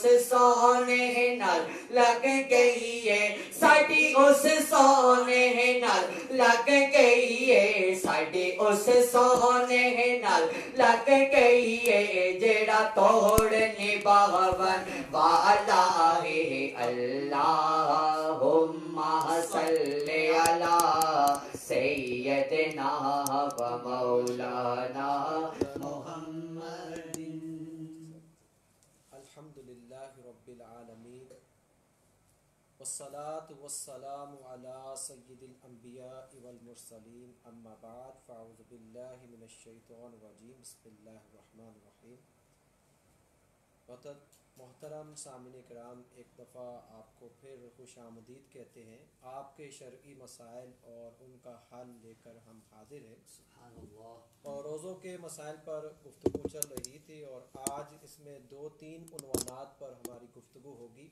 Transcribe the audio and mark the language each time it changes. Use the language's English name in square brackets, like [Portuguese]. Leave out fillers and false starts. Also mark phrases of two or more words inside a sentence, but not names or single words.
[Punjabi] سونے نال لگ گئی ہے ساڈی اس سونے نال لگ گئی ہے ساڈی اس سونے نال لگ گئی ہے جیڑا توڑ نبھاون والا ہے [Arabic] اللهم صل على سيدنا و مولانا محمد الحمد لله رب العالمين والصلاة والسلام على سيد الأنبياء والمرسلين أما بعد فأعوذ بالله من الشيطان الرجيم بسم الله الرحمن الرحيم. [Urdu] محترم سامعین کرام، ایک دفعہ آپ کو پھر خوش آمدید کہتے ہیں. آپ کے شرعی مسائل اور ان کا حل لے کر ہم حاضر ہیں. اور روزوں کے مسائل پر گفتگو چل رہی تھی اور آج اس میں 2-3 عنوانات پر ہماری گفتگو ہوگی.